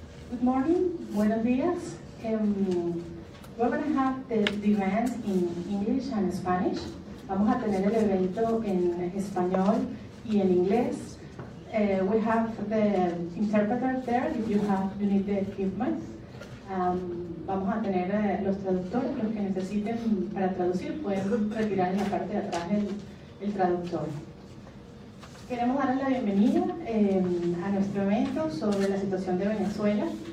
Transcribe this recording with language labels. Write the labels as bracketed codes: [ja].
[en] Good morning, [es] buenos días. [en] We're going to have the event in English and Spanish. [es] Vamos a tener el evento en español y en inglés. [en] We have the interpreter there if you need the equipment. [es] Vamos a tener los traductores, los que necesiten para traducir, pueden retirar en la parte de atrás el traductor. Queremos darles la bienvenida a nuestro evento sobre la situación de Venezuela.